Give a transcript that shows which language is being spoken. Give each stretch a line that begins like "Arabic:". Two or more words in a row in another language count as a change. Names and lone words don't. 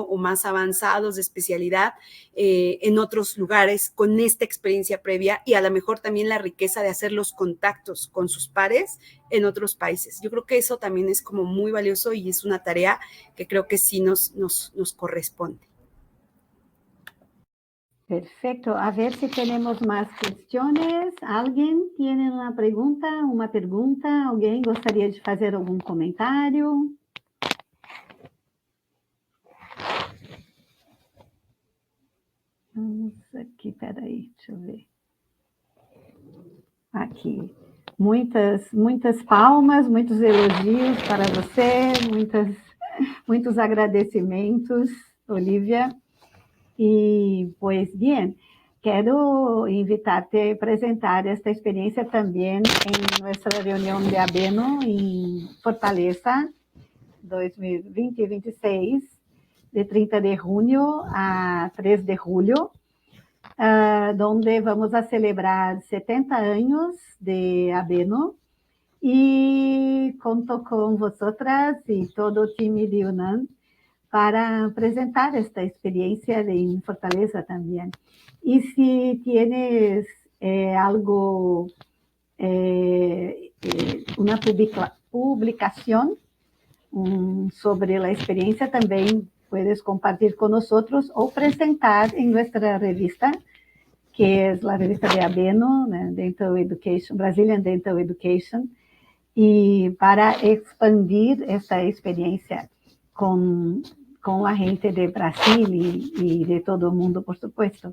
Spanish: O más avanzados de especialidad en otros lugares con esta experiencia previa y a lo mejor también la riqueza de hacer los contactos con sus pares en otros países. Yo creo que eso también es como muy valioso y es una tarea que creo que sí nos corresponde. Perfecto. A ver si tenemos más cuestiones. ¿Alguien tiene una pregunta?
Portuguese: ¿Alguien gostaria de fazer algum comentário? Vamos aqui, peraí, deixa eu ver. Aqui. Muitas palmas, muitos elogios para você, muitos agradecimentos, Olivia. E,
Spanish: pues bien,
Portuguese: quero invitar-te a apresentar esta experiência também em nossa reunião de ABENO em Fortaleza, 2020 e 26, de 30 de junho a 3 de julho,
Spanish: donde vamos a celebrar
Portuguese: 70 anos de ABENO e conto com vosotras e todo o time de UNAM para apresentar esta
Spanish: experiencia en Fortaleza también. Y si tienes algo, una publicación sobre la experiencia, también puedes compartir con nosotros o presentar en nuestra revista, que es la revista de ABENO, Dental Education, Brazilian Dental Education, y para expandir esta experiencia con la gente de Brasil y de todo el mundo, por supuesto.